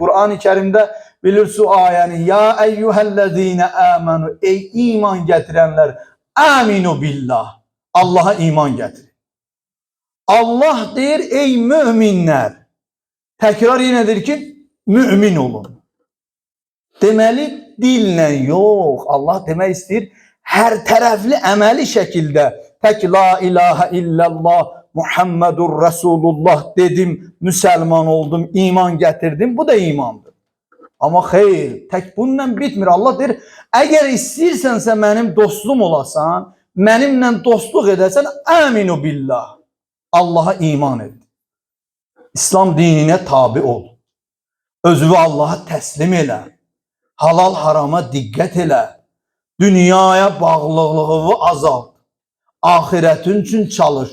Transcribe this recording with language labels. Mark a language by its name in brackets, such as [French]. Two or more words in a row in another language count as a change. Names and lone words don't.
[Azerbaijani] Kur'an-ı Kerim'de bilirsin ayəni: [Arabic] "يا أيها الذين آمنوا." [Turkish] Ey iman getirenler, [Arabic] آمنوا بالله. [Turkish] Allah'a iman getirin. Allah deyir: ey müminler. Tekrar yenedir ki mümin olun. [Azerbaijani] Deməli dillə yox. Allah demək istəyir hər tərəfli əməli şəkildə tək [Arabic] لا إله إلا الله محمد رسول الله [Azerbaijani] dedim, Müslüman oldum, iman getirdim. Bu da imandır. Ama xeyr, tek bununla bitmir. Allah deyir, əgər istəyirsənsə mənim dostum olasan, mənimlə dostluq edəsən, [Arabic] آمنوا بالله. [Turkish] Allah'a iman et. İslam dinine tabi ol. [Azerbaijani] Özünü Allah'a teslim elə. Halal harama diqqət elə. Dünyaya bağlılığı azalt. [Turkish] Ahiretin için çalış.